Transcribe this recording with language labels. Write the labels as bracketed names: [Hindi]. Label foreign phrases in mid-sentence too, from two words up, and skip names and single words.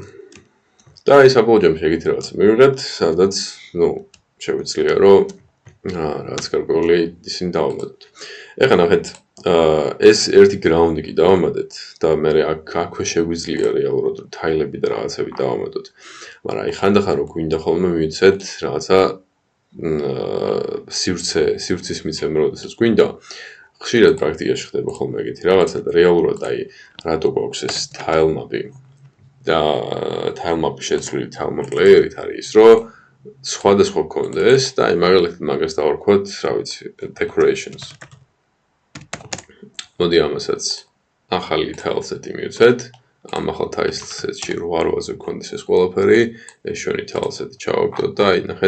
[Georgian] და ის საბოლოო ჯამში ეგეთი რაღაცა მივიღეთ სადაც შეგვიძლია რომ რაღაც გარკვეული ისინი დავამატოთ ეხლა ნახეთ ეს ერთი გრაუნდი კი დავამატეთ და მე აქვე შეგვიძლია რეალურად თაილები და რაღაცები დავამატოთ მაგრამ აი ხანდახან რო გვინდა ხოლმე მივიცეთ რაღაცა სივრცის მიცემა როდესაც გვინდა ხშირად პრაქტიკაში ხდება ხოლმე ეგეთი რაღაცა და რეალურად აი რატო გვაქვს ეს [English] tile map-ი [Georgian] და [English] tile map-ი [Georgian] შეცვლილი [English] tile map layer-ით [Georgian] არის ის რომ სხვადასხვა გქონდეს და აი მაგალითად მაგას დავარქვათ რა ვიცი decorations მოდი ამასაც ახალი [English] tile set-ი [Georgian] მივცეთ ამ ახალ [English] tile set-ში [Georgian] 8-8-ზე გქონდეს ეს ყველაფერი ეს ჩვენი [English] tile set-ი [Georgian] ჩავაგდოთ და აი ნახეთ